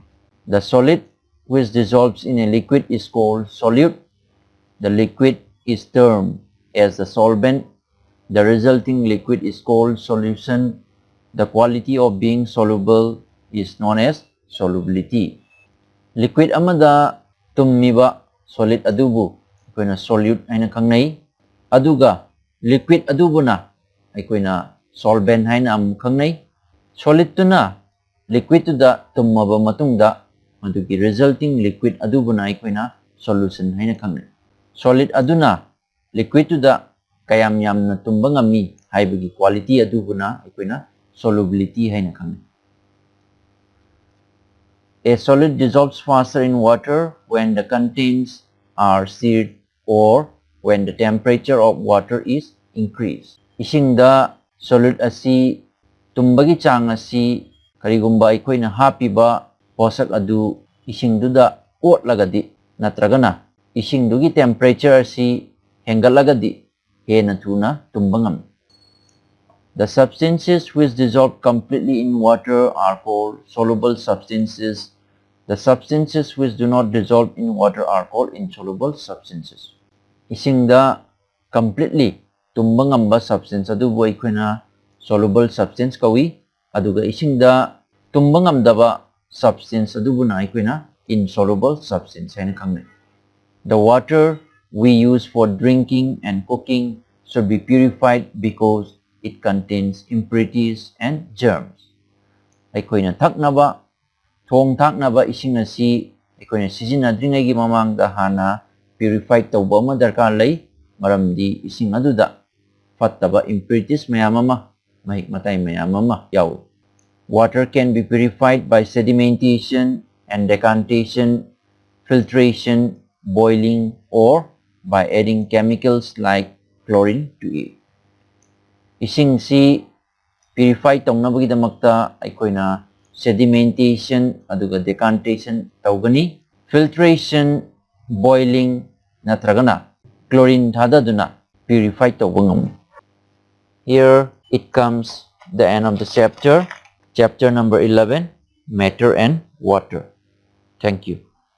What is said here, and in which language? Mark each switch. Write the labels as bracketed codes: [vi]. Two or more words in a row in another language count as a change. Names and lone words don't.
[en] The solid which dissolves in a liquid is called solute. The liquid is termed as the solvent. The resulting liquid is called solution. The quality of being soluble is known as solubility. [mni] Liquid amada tummiba solid adubu akoina solute aina kangnay. Aduga liquid adubu na akoina solvent haina am kangnay. Solid to na liquid to da tummaba matungda madugi [en] resulting liquid [mni] adubu na akoina solution haina kangnay. Solid aduna liquid to da kayam yam na tumbangami haibagi quality adubu na akoina solubility haina kangnay. [en] A solid dissolves faster in water when the contents are stirred or when the temperature of water is increased. [mni] Ising da solid asi tumbagi chang asi karigumba ikoina happy ba posak adu ising duda ot lagadi natragana ising dugi temperature asi hengalagadi hena tuna tumbangam. [en] The substances which dissolve completely in water are called soluble substances. The substances which do not dissolve in water are called insoluble substances. [mni] Ising da completely tumbangam ba substance adu boy kuna [en] soluble substance [mni] kawi aduga ising da tumbangam da ba substance adu na kuna [en] insoluble substance [mni] haina kangnay. [en] The water we use for drinking and cooking should be purified because it contains impurities and germs. [mni] Aikoina thakna ba thong thakna ba ising asi aikoina sizinadringay gi mamangda hana purified tawba ma darkar lay maramdi ising aduda fattaba impurities mayamama mahikmatay mayamama yaw. [en] Water can be purified by sedimentation and decantation, filtration, boiling, or by adding chemicals like chlorine to it. [mni] Ising si purify tong nabagidamakta aikoina sedimentation aduga decantation tawgani, [en] filtration, boiling [mni] natragana chlorine thadaduna purify tawgangam. [en] Here it comes the end of the chapter, chapter number 11, matter and water. Thank you.